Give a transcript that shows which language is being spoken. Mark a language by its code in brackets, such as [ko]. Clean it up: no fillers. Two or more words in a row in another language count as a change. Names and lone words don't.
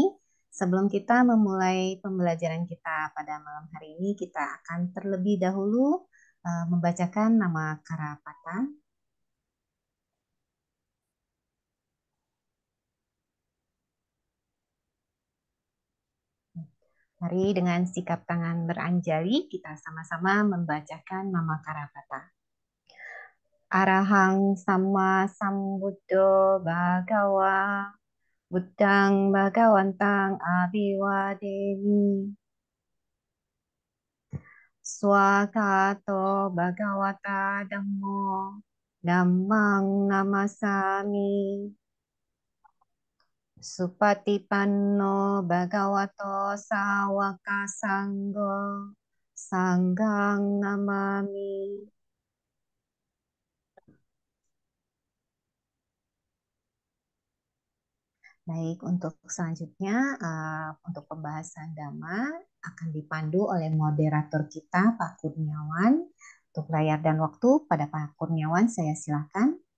[id] Sebelum kita memulai pembelajaran kita pada malam hari ini, kita akan terlebih dahulu membacakan nama Karapata. Mari dengan sikap tangan beranjali kita sama-sama membacakan nama Karapata. [pi] Arahang Sama Sambuddho Bhagawa Buddhang Bhagawantang Abhiwademi Swakato Bhagawata Dhammo Dhammang Namasami Supatipanno Bhagavato Sawaka Sanggo Sanghang Namami. [id] Baik, untuk selanjutnya, untuk pembahasan Dhamma akan dipandu oleh moderator kita, Pak Kurniawan. Untuk layar dan waktu, pada Pak Kurniawan, saya silakan.